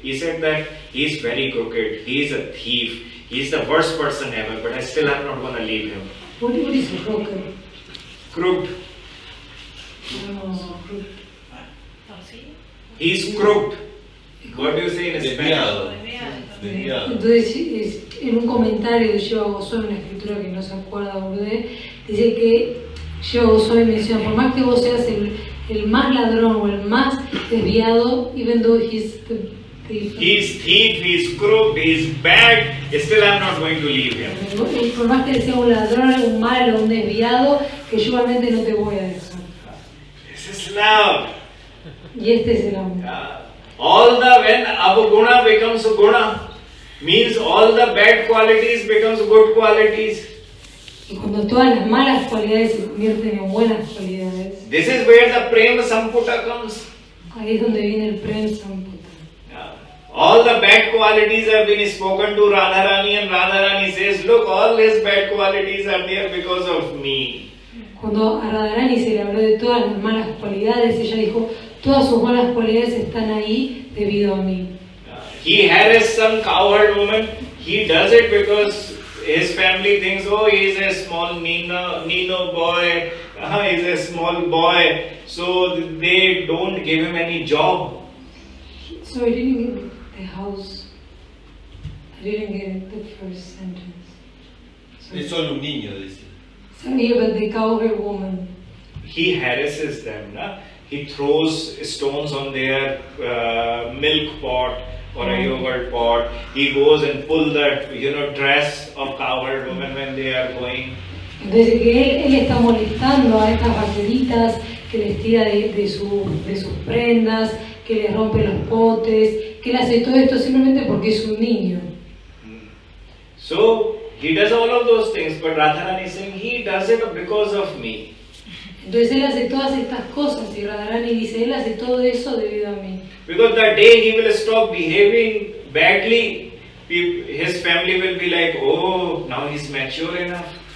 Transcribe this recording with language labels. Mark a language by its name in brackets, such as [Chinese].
[English] He said that he is very crooked, he is a thief, he is the worst person ever, but I still am not going to leave him. What is crooked? Crooked. No, crooked. He is crooked. What do you say in Spanish? [Spanish] Desviado. Entonces, en un comentario de Shiva Goswami, una escritura que no se acuerda Gurudev, dice que Shiva Goswami menciona, por más que vos seas el más ladrón o el más desviado, [English] even though he's the thief. He's thief, he's crooked, he's bad, still I'm not going to leave him. [Spanish] Por más que sea un ladrón, un malo, un desviado, que yo igualmente no te voy a dejar. [English] This is love. [Spanish] Y este es el amor. [English] When avaguna becomes guna, means all the bad qualities becomes good qualities. [Spanish] Y cuando todas las malas cualidades se convierten en buenas cualidades. [English] This is where the prema samputa comes. [Spanish] Ahí es donde viene el prem samputa. [English] All the bad qualities have been spoken to Radharani, and Radharani says, look, all his bad qualities are there because of me. [Spanish] Cuando a Radharani se le habló de todas las malas cualidades, ella dijo, todas sus malas cualidades están ahí debido a mí. [English] He harassed some cowherd woman. He does it because his family thinks, oh, he is a small Nino boy, he's a small boy, so they don't give him any job. So I didn't get the house. I didn't get the first sentence. [Spanish] Es solo un niño, dice. [English] Sorry about the cowherd woman. He harasses them. He throws stones on their milk pot or a yogurt pot. He goes and pulls that dress of cowherd women when they are going. [Spanish] Entonces que él está molestando a estas vaqueritas, que les tira de sus prendas, que les rompe los potes, que él hace todo esto simplemente porque es un niño. [English] So he does all of those things, but Radharani is saying he does it because of me. [Spanish] Entonces él hace todas estas cosas y Radharani dice, él hace todo eso debido a mí. [English] Because the day he will stop behaving badly, his family will be like, oh, now he's mature enough.